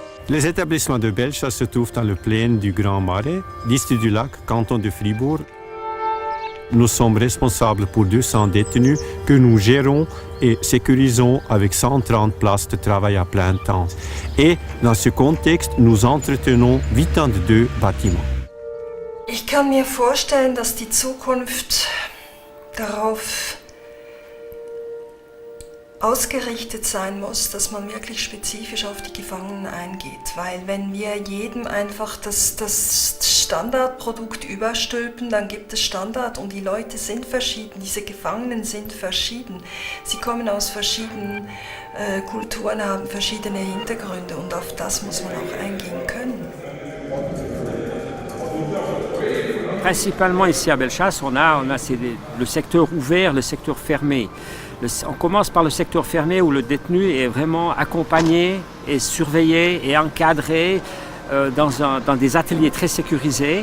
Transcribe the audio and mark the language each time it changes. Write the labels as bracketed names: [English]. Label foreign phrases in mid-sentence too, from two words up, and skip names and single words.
[French] Les établissements de Bellechasse se trouvent dans le plaine du Grand Marais, district du Lac, canton de Fribourg. Nous sommes responsables pour 200 détenus que nous gérons et sécurisons avec 130 places de travail à plein temps. Et dans ce contexte, nous entretenons 82 bâtiments. [German] Ich kann mir vorstellen, dass die Zukunft darauf ausgerichtet sein muss, dass man wirklich spezifisch auf die Gefangenen eingeht. Weil wenn wir jedem einfach das Standardprodukt überstülpen, dann gibt es Standard und die Leute sind verschieden, diese Gefangenen sind verschieden. Sie kommen aus verschiedenen Kulturen, haben verschiedene Hintergründe und auf das muss man auch eingehen können. [French] Principalement ici à Bellechasse, on a le secteur ouvert, le secteur fermé. On commence par le secteur fermé où le détenu est vraiment accompagné et surveillé et encadré dans des ateliers très sécurisés.